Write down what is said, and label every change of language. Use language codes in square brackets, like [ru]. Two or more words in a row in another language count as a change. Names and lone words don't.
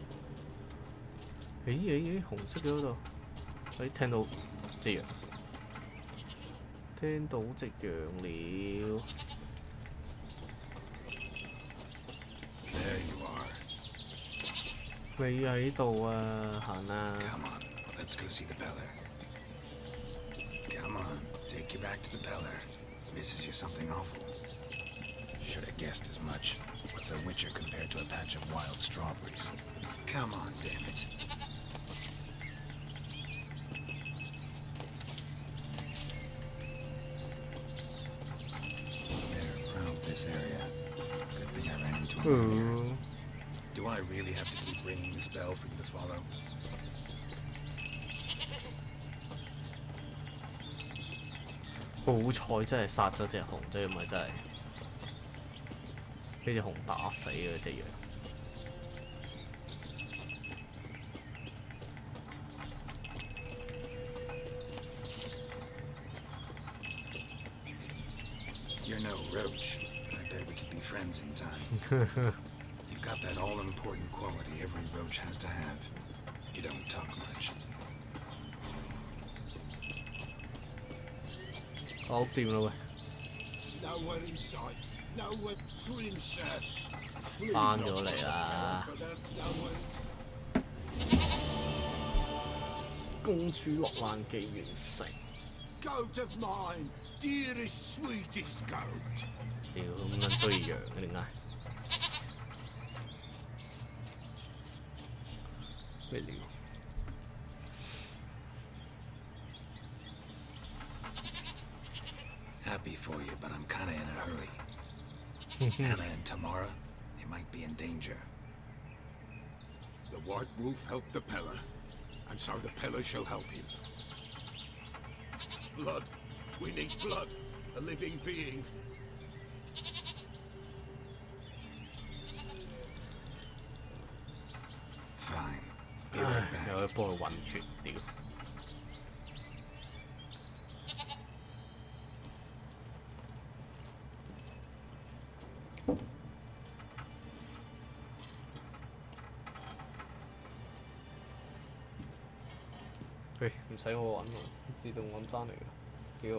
[yue] 紅色嘅嗰度，聽到隻羊，聽到隻羊了。你喺度啊，行啊！ [en] Come on, let's go see the Beller. Come on, take you back to the Beller. Misses you something awful. Should have guessed as much. What's a witcher compared to a patch of wild strawberries? Come on, damn it. They're proud this area. Good thing I ran into him here. Do I really have to keep ringing this bell for you to follow? [yue] 好彩真係殺咗隻熊啫，唔係真係俾隻熊打死嘅隻羊。 [en] You're no roach. I bet we could be friends in time. You've got that all-important quality every roach has to have. You don't talk much. [yue] 搞掂啦喂！ [en] Nowhere in sight. Nowhere, princess. [yue] 翻咗嚟啦！公主落難記完成。 [en] Goat of mine, dearest, sweetest goat. [yue] 屌咁撚追羊嘅點解？咩料？ [en] Happy for you, but I'm kinda in a hurry. Anna and Tamara, they might be in danger. The White Wolf helped the Peller, and so the Peller shall help him. Blood. We need blood. A living being. Fine. Be right back. [yue] 又去幫佢揾血屌！喂，唔使我揾喎，自動揾翻嚟嘅，幾好。